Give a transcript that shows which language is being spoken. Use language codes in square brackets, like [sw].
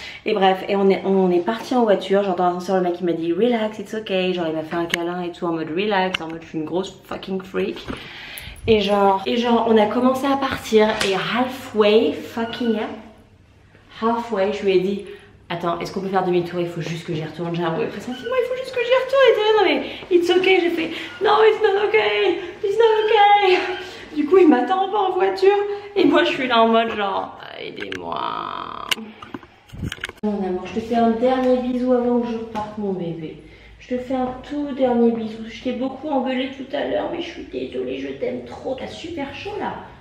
[fr] Et bref, et on est parti en voiture, genre dans l'ascenseur le mec il m'a dit [en] relax, it's okay, [fr] genre il m'a fait un câlin et tout en mode relax, en mode je suis une grosse fucking freak. Et genre on a commencé à partir et halfway, je lui ai dit attends, est-ce qu'on peut faire demi-tour, il faut juste que j'y retourne, j'ai un mauvais pressentiment, il faut juste que j'y retourne. Et non mais [en] it's okay, [fr] j'ai fait [en] no it's not okay, it's not okay. [fr] Du coup il m'attend pas en voiture et moi je suis là en mode genre aidez-moi. Mon amour, je te fais un dernier bisou avant que je parte mon bébé. Je te fais un tout dernier bisou. Je t'ai beaucoup engueulé tout à l'heure mais je suis désolée, je t'aime trop. T'as super chaud là.